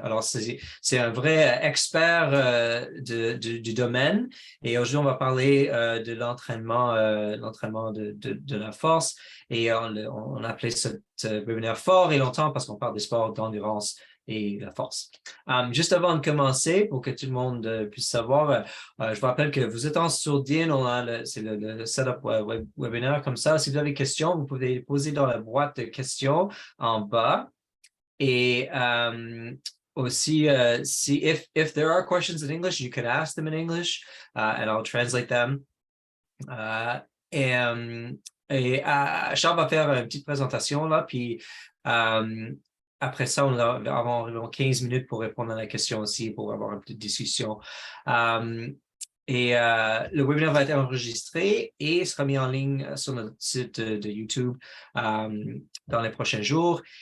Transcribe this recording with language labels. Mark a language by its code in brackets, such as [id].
[fr] Alors, c'est un vrai expert du domaine et aujourd'hui, on va parler de l'entraînement de la force et on a appelé ce webinaire fort et longtemps parce qu'on parle des sports d'endurance et la force. Juste avant de commencer, pour que tout le monde puisse savoir, je vous rappelle que vous êtes en sourdine, c'est le setup webinaire comme ça. Si vous avez des questions, vous pouvez les poser dans la boîte de questions en bas. [en] Et aussi, if there are questions in English, you can ask them in English, and I'll translate them. [fr] Euh, et Charles va faire une petite présentation là, puis euh, après ça, on va avoir environ 15 minutes pour répondre à la question aussi, pour avoir une petite discussion. Euh, le webinaire va être enregistré et sera mis en ligne sur notre site de YouTube dans les prochains jours.